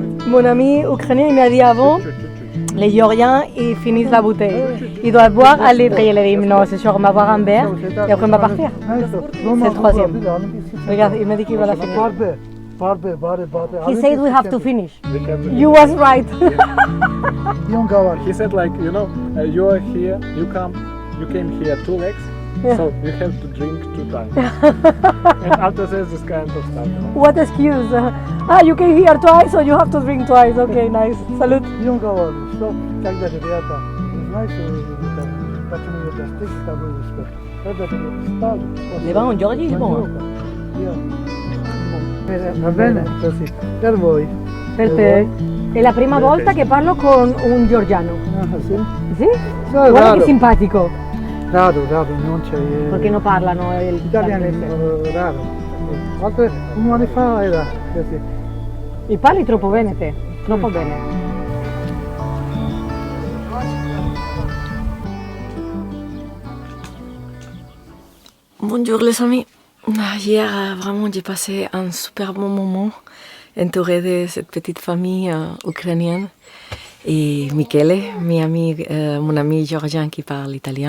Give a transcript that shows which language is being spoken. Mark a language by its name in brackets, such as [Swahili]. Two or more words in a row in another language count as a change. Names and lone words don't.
[French] Mon ami ukrainien il m'a dit avant, les Georgiens ils finissent la bouteille. Ils doivent boire un litre. Et il a dit non, c'est sûr, on va boire un verre et après on va partir. C'est le troisième. Regarde, il m'a dit qu'il va la finir. [English] He said we have to finish. You was right. He said like, you know, you are here, you came here 2 legs, so you have to drink 2 times. And after says this kind of stuff. What excuse? You came here twice, so you have to drink twice. Okay, nice. [French] Salut. Les vins en Georgie, c'est bon. [Italian] Va bene? Così. Per voi. Per te. È la prima volta che parlo con un georgiano. Ah, sì? Sì? No, Guarda raro. che simpatico. Raro, non c'è... Perché non parlano Italiani, raro. Un anno fa era così. E parli troppo bene te, troppo bene. [French] Bonjour les amis. Hier, vraiment, j'ai passé un super bon moment entouré de cette petite famille ukrainienne. Et Michele, mon ami georgien qui parle italien.